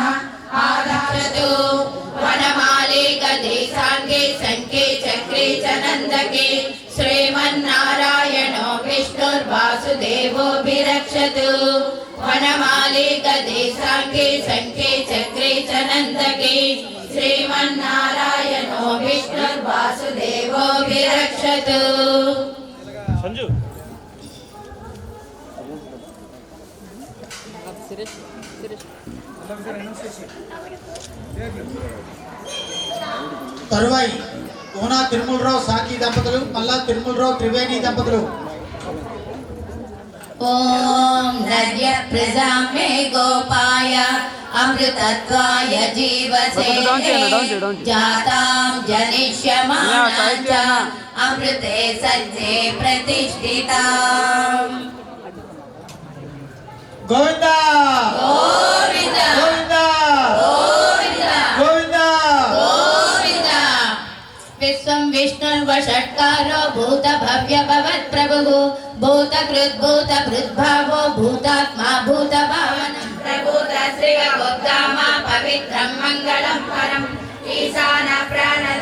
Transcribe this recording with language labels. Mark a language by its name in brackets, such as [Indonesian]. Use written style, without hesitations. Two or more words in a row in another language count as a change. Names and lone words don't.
[Sanskrit] आधारतु वनमाली गदे साङ्गे शङ्के चक्रे च नन्दके श्रीमन्नारायणो विष्णुर्वासुदेवोऽभिरक्षतु वनमाली गदे साङ्गे शङ्के चक्रे च नन्दके श्रीमन्नारायणो विष्णुर्वासुदेवोऽभिरक्षतु संजू [Telugu] తరువాయి కోనా తిరుమలరావు సాకి దంపతులు మల్లా తిరుమలరావు త్రివేణి దంపతులు. [Sanskrit] ఓం నద్య ప్రజామే గోపాయ అమృతత్వాయ జీవసే జాతాం జనిష్యమానాచ అమృతే సజ్జే ప్రతిష్ఠితాం. గోవిందా గోవింద గోవిందా గోవింద గోవిందా. विश्वं विष्णुर्वषट्कारो भूत भव्य भवत् प्रभुः भूतकृत् भूतभृद्भावो भूतात्मा भूतभावन प्रभूत श्रीगोप्तामा पवित्रं मङ्गलं परम् ईशान प्राणद